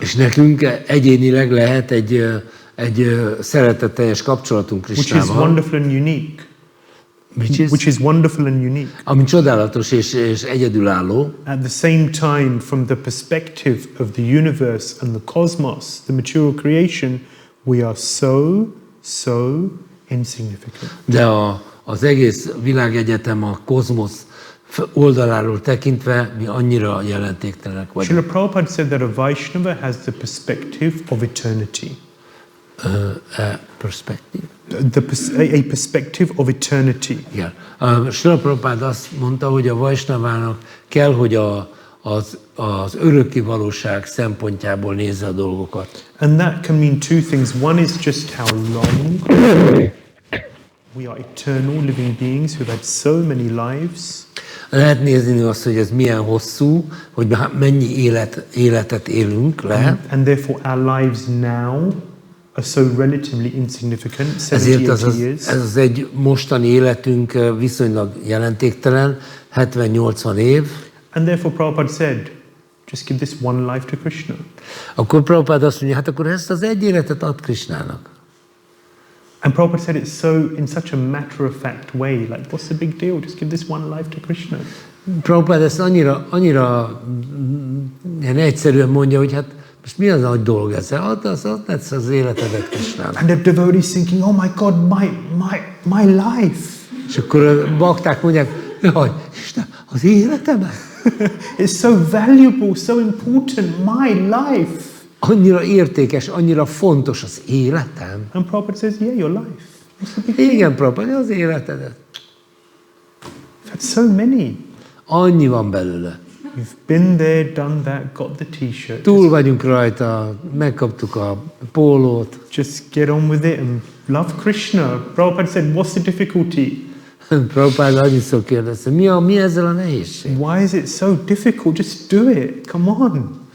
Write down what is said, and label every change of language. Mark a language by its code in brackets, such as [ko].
[hu] És nekünk egyénileg lehet egy szeretetteljes kapcsolatunk Krishnával. [en] Which is wonderful and unique. Which is wonderful and unique. [hu] Ami csodálatos és egyedülálló. [en] At the same time, from the perspective of the universe and the cosmos, the material creation, we are so insignificant. [hu] De az egész világegyetem, a kozmosz oldaláról tekintve mi annyira jelentéktelenek vagyunk. [en] Srila Prabhupada said that a Vaishnava has the perspective of eternity. Perspective. A perspective of eternity. [hu] Igen. Srila Prabhupada azt mondta, hogy a Vaisnavának kell, hogy az örökké valóság szempontjából nézze a dolgokat. [en] And that can mean two things. One is just how long we are eternal living beings who've had so many lives. [hu] Lehet nézni azt, hogy ez milyen hosszú, hogy mennyi életet élünk le. [en] And therefore our lives now are so relatively insignificant, 70-80 years. [hu] Ez az egy mostani életünk viszonylag jelentéktelen, 70-80 év. [en] And therefore Prabhupada said, just give this one life to Krishna. [hu] Akkor Prabhupada azt mondja, hát akkor ezt az egy életet ad Krishnának. [en] And Prabhupada said it in such a matter-of-fact way, like what's the big deal? Just give this one life to Krishna. [hu] Prabhupada ezt annyira ilyen egyszerűen mondja, hogy hát most mi az nagy dolog ezzel? Add lesz az életedet Krishnának. [en] And the devotees thinking, oh my God, my life. [hu] És akkor a bakták mondják, jaj, Isten, az életemet? [en] It's so valuable, so important, my life. [hu] Annyira értékes, annyira fontos az életem. [en] And Prabhupada says, yeah, your life. What's the big deal? [hu] Igen, Prabhupada, az életedet. [en] That's so many. [hu] Annyi van belőle. [en] You've been there, done that, got the t-shirt. [hu] Túl vagyunk rajta, megkaptuk a pólót. [en] Just get on with it and love Krishna. Prabhupada said, what's the difficulty? [hu] Prabhupada annyiszor kérdezte, mi ezzel a nehézség? [en] Why is it so difficult? Just do it. Come on.